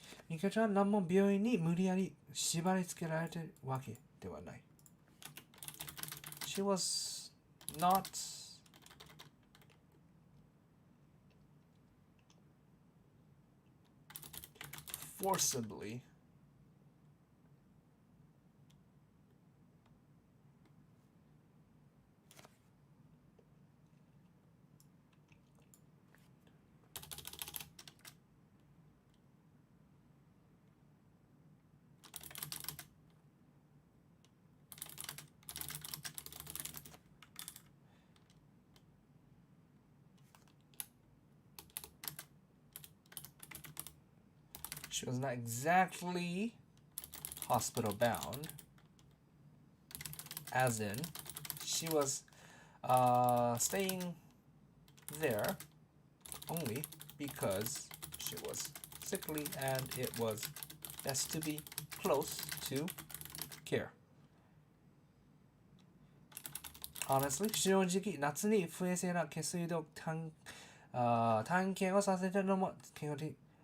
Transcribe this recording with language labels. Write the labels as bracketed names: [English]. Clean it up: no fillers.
[Japanese] Mika-chan は何も病院に無理やり縛り付けられてるわけではない。 [English] She was not forcibly She was not exactly hospital bound, as in she was staying there only because she was sickly and it was best to be close to care. Honestly, [Japanese] 正直夏に不衛生な下水道探検をさせてるのも健康的。